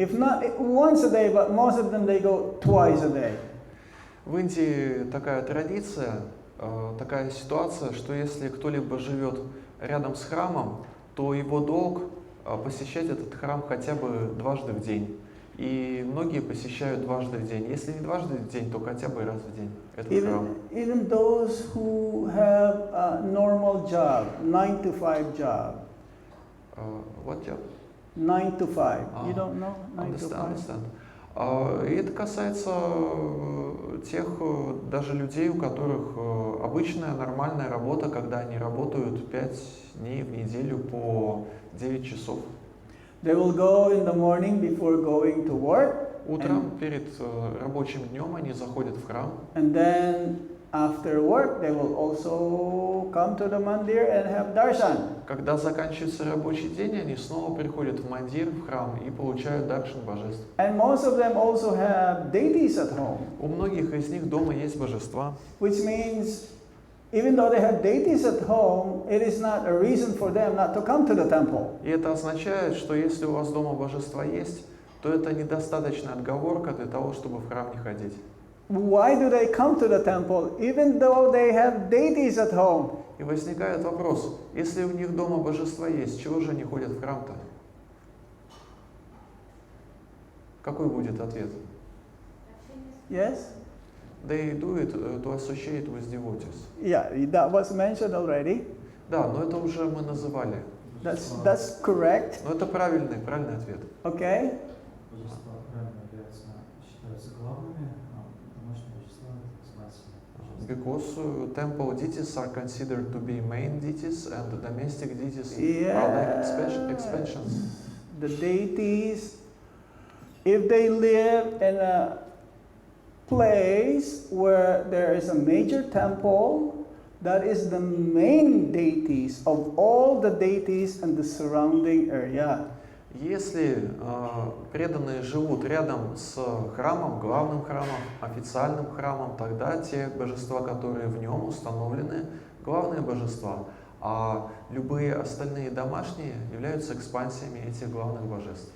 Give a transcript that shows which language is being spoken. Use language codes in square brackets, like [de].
[en] If not once a day, but most of them they go twice a day. [ru] В Индии такая традиция, такая ситуация, что если кто-либо живет рядом с храмом, то его долг посещать этот храм хотя бы дважды в день. И многие посещают дважды в день. Если не дважды в день, то хотя бы раз в день этот храм. [en] Even those who have a normal job, 9 to 5 job. What job? 9 to 5. You don't know? 9 to 5? Understand. [ru] И это касается тех даже людей, у которых обычная нормальная работа, когда они работают 5 дней в неделю по 9 часов. [en] They will go in the morning before going to work. [ru] Утром перед рабочим днем они заходят в храм. [en] And then after work they will also come to the mandir and have darshan. [ru] Когда заканчивается рабочий день, они снова приходят в мандир, в храм и получают даршан божеств. [en] And most of them also have deities at home. [ru] У многих из них дома есть божества. [en] Which means even though they have deities at home, it is not a reason for them not to come to the temple. [ru] И это означает, что если у вас дома божества есть, то это недостаточная отговорка для того, чтобы в храм не ходить. [en] Why do they come to the temple even though they have deities at home? [ru] И возникает вопрос, если у них дома божества есть, чего же они ходят в храм-то? Какой будет ответ? [en] Yes? They do it to associate with devotees. Yeah, that was mentioned already. [ru] Да, но это уже мы называли. [en] That's correct. [ru] Но это правильный ответ. [en] Okay? [ru] Божества храма считаются главными, а домашние божества называются. [en] Because temple deities are considered to be main deities and the domestic deities Yeah. are like expansions. The deities, if they live in a place where there is a major temple, that is the main deities of all the deities in the surrounding area. [ru] Если преданные живут рядом с храмом, главным храмом, официальным храмом, тогда те божества, которые в нем установлены, главные божества, а любые остальные домашние являются экспансиями этих главных божеств.